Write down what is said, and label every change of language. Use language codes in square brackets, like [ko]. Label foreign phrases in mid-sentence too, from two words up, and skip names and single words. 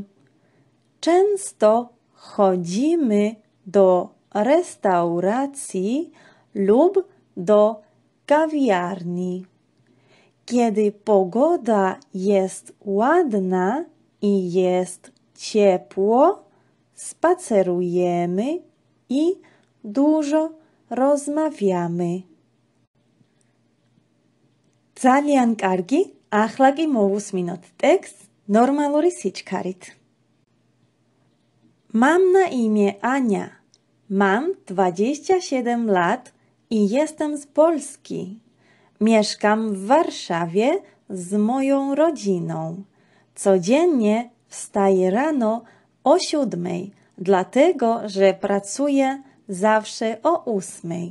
[pl] Często chodzimy do restauracji lub do kawiarni. Kiedy pogoda jest ładna i jest ciepło, spacerujemy i dużo rozmawiamy. [ka] ძალიან კარგი, ახლა კი მოვუსმინოთ ტექსტს ნორმალური სიჩქარით. [pl] Mam na imię Ania. Mam 27 lat i jestem z Polski. Mieszkam w Warszawie z moją rodziną. Codziennie wstaję rano o 7:00, dlatego że pracuję zawsze o 8:00.